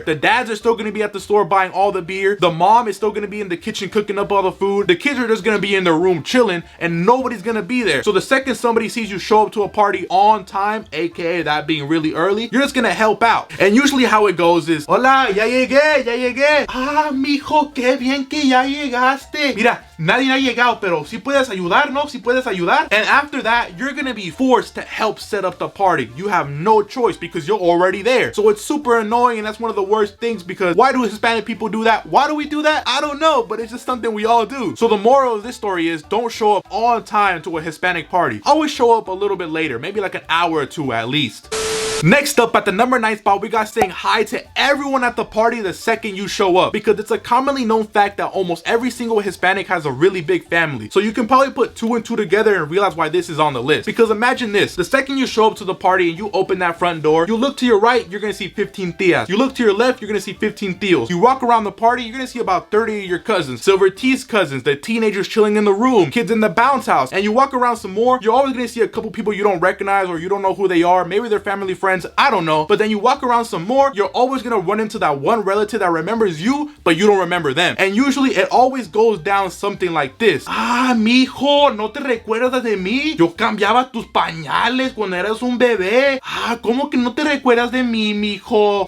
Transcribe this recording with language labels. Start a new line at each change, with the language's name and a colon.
English: The dads are still gonna be at the store buying all the beer, the mom is still gonna be in the kitchen cooking up all the food, the kids are just gonna be in their room chilling, and nobody's gonna be there. So the second somebody sees you show up to a party on time, aka that being really early, you're just gonna help out. And usually how it goes is,
Spanish: hola, ya llegué. Ah, mijo, qué bien que ya llegaste. Mira, nadie ha llegado, pero si puedes ayudar, no? Si puedes ayudar?
English: And after that, you're gonna be forced to help set up the party. You have no choice because you're already there. So it's super annoying, and that's one of the worst things, because why do Hispanic people do that? Why do we do that? I don't know, but it's just something we all do. So the moral of this story is, don't show up on time to a Hispanic party. Always show up a little bit later, maybe like an hour or 2 at least. Next up, at the number 9 spot, we got saying hi to everyone at the party the second you show up, because it's a commonly known fact that almost every single Hispanic has a really big family. So you can probably put 2 and 2 together and realize why this is on the list. Because imagine this, the second you show up to the party and you open that front door, you look to your right, you're gonna see 15 Theas. You look to your left, you're gonna see 15 Theos. You walk around the party, you're gonna see about 30 of your cousins, Silver T's cousins, the teenagers chilling in the room, kids in the bounce house. And you walk around some more, you're always gonna see a couple people you don't recognize or you don't know who they are. Maybe they're family friends, I don't know. But then you walk around some more, you're always gonna run into that one relative that remembers you, but you don't remember them. And usually it always goes down something like this.
Spanish: Ah, mijo, ¿no te recuerdas de mí? Yo cambiaba tus pañales cuando eras un bebé. Ah, ¿cómo que no te recuerdas de mí, mijo?